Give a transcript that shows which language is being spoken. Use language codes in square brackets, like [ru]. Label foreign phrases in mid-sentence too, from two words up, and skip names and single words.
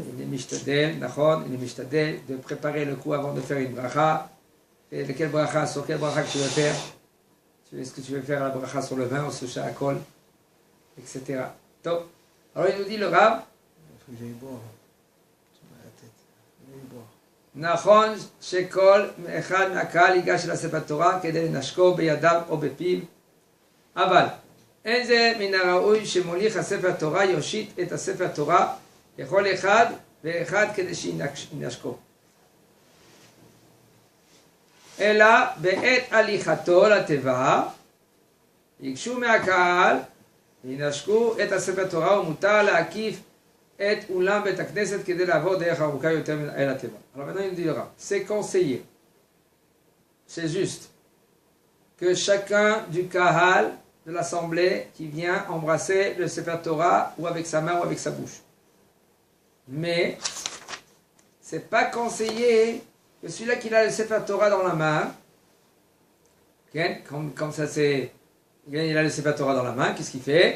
[fr] il est [he] משתדל, נכון, [fr] il est mishtadel, de préparer le coup avant de faire une bracha. Et de quelle bracha, sur quelle bracha que tu veux faire. Est-ce que tu veux faire la bracha sur le vin ou sur le shakol, etc. Donc, alors il nous dit le Rav, Il faut que j'aille boire. Tu m'as la tête. J'aille boire. [he] נכון שכל אחד מהקהל ייגש אל הספר תורה כדי לנשקו בידיו או בפיו, אבל אין זה מן הראוי שמוליך הספר תורה יושיט את הספר תורה לכל אחד ואחד כדי שינשקו. אלא בעת הליכתו לתיבה ייגשו מהקהל וינשקו את הספר תורה, ומותר להקיף את אולם בית הכנסת כדי לעבור דרך ארוכה יותר אל התיבה. [fr] Alors maintenant il nous dira, c'est conseillé, c'est juste, que chacun du kahal, de l'assemblée, qui vient embrasser le [he] ספר תורה [fr] ou avec sa main ou avec sa bouche. Mais c'est pas conseillé que celui-là qui a le [he] ספר תורה [fr] dans la main, comme ça c'est, il a le [he] ספר תורה [fr] dans la main, qu'est-ce qu'il fait?